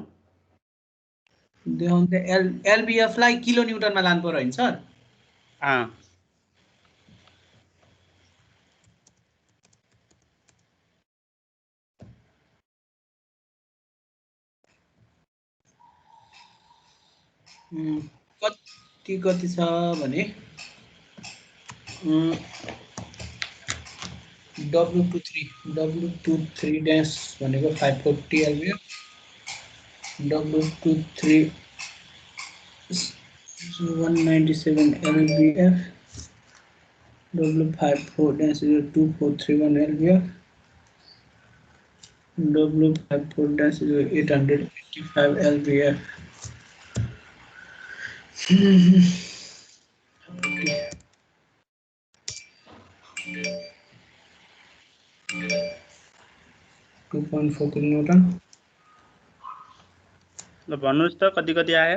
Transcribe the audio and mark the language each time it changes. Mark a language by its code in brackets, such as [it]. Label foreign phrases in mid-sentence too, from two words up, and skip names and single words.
[ne] देखाउँछ LBF लाई किलो न्युटनमा लानु पर्यो हैन सर कति छ भने W23 ड्याश भनेको 540 LBF W23 197 LBF [en] W54 dash 2431 LBF W54 dash 885 LBF किलोन्युटन [ne] ल भन्नुस् त कति कति आयो